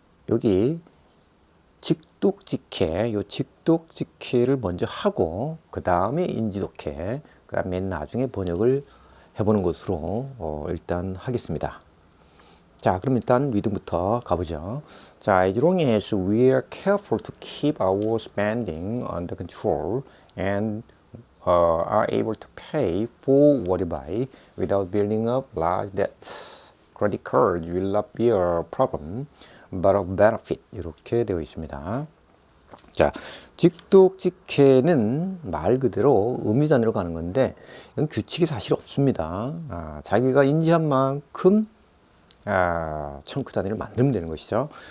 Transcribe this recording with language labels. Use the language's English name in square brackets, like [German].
[Korean] 여기 직독직해, 요 직독직해를 먼저 하고 그 다음에 인지독해, 그 다음 맨 나중에 번역을 해보는 것으로 일단 하겠습니다. 자, 그럼 일단 리딩부터 가보죠. [English] 자, as long as we are careful to keep our spending under control and are able to pay for what we buy without building up large debts, credit card will not be a problem. but of benefit [Korean] 이렇게 되어 있습니다. 자, 직독직해는 말 그대로 의미 단위로 가는 건데 이건 규칙이 사실 없습니다. 자기가 인지한 만큼 청크 단위를 만들면 되는 것이죠.